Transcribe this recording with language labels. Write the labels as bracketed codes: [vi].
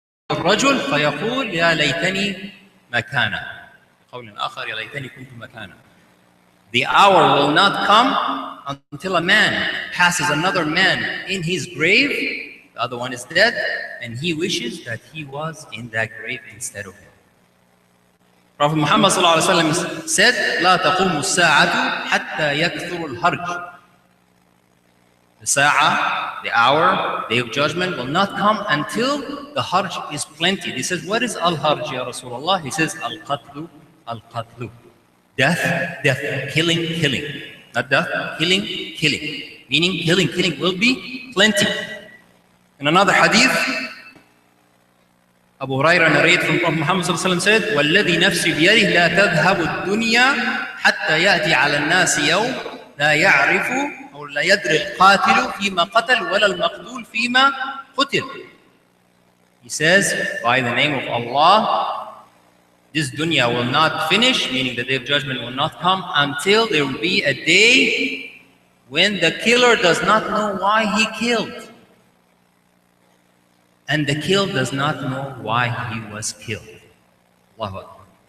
[ar] الرجل فيقول يا ليتني مكانه. بقول آخر يا ليتني كنت مكانه. [en] The hour will not come until a man passes another man in his grave, the other one is dead, and he wishes that he was in that grave instead of him. Prophet Muhammad said, [ar] لا تقوم الساعة حتى يكثر الهرج. [en] The sa'ah, the hour, day of judgment will not come until the harj is plenty. He says, what is al-harj, ya Rasulullah? He says, al-qatlu, al-qatlu. Death, death, killing, killing. Not death, killing, killing. Meaning killing, killing will be plenty. In another hadith, Abu Hurairah narrated from Prophet Muhammad said, [ar] وَالَّذِي نَفْسِي بِيَدِهِ لَا تَذْهَبُ الدُّنْيَا حَتَّى يَأْتِي عَلى النَّاسِ يَوْمٍ لَا يَعْرِفُ أو لا يدري القاتل فيما قتل ولا المقتول فيما قتل. [en] He says, by the name of Allah, this dunya will not finish, meaning the day of judgment will not come until there will be a day when the killer does not know why he killed. And the killed does not know why he was killed. Allahu Akbar.